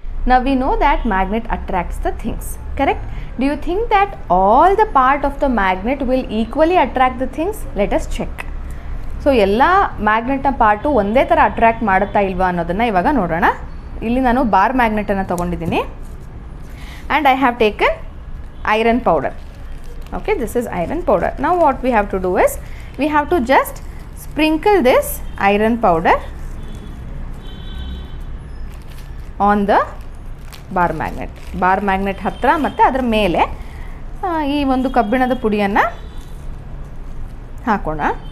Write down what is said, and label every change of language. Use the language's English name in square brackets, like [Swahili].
[English] Now we know that magnet attracts the things, correct? Do you think that all the part of the magnet will equally attract the things? Let us check. [Kannada] So ಎಲ್ಲ ಮ್ಯಾಗ್ನೆಟ್ನ part ಒಂದೇ ಥರ attract ಮಾಡುತ್ತಾ ಇಲ್ವಾ ಅನ್ನೋದನ್ನು ಇವಾಗ ನೋಡೋಣ. ಇಲ್ಲಿ ನಾನು ಬಾರ್ ಮ್ಯಾಗ್ನೆಟನ್ನು ತೊಗೊಂಡಿದ್ದೀನಿ [English] And I have taken iron powder. Okay, this is iron powder. Now what we have to do is, we have to just sprinkle this iron powder on the bar magnet. [Kannada] Bar magnet ಹತ್ತಿರ ಮತ್ತು ಅದರ ಮೇಲೆ ಈ ಒಂದು ಕಬ್ಬಿಣದ ಪುಡಿಯನ್ನು ಹಾಕೋಣ.